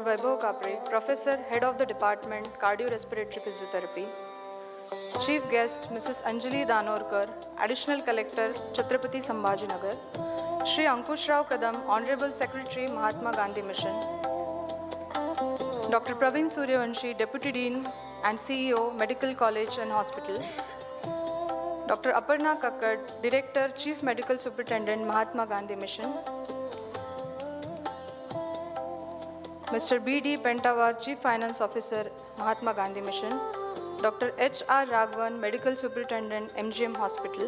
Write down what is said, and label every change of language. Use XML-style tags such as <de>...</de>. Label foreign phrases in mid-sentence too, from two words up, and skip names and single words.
<en>Vaibhav Kapre, Professor, Head of the Department, Cardiorespiratory Physiotherapy. Chief Guest, Mrs. Anjali Danorkar, Additional Collector, Chh.Sambhajinagar. Shri Ankushrao Kadam, Honorable Secretary, Mahatma Gandhi Mission. Dr. Praveen Suryavanshi, Deputy Dean and CEO, Medical College and Hospital. Dr. Aparna Kakkad, Director, Chief Medical Superintendent, Mahatma Gandhi Mission. Mr. B.D. Pentawar, Chief Finance Officer, Mahatma Gandhi Mission. Dr. H.R. Raghavan, Medical Superintendent, MGM Hospital.</en>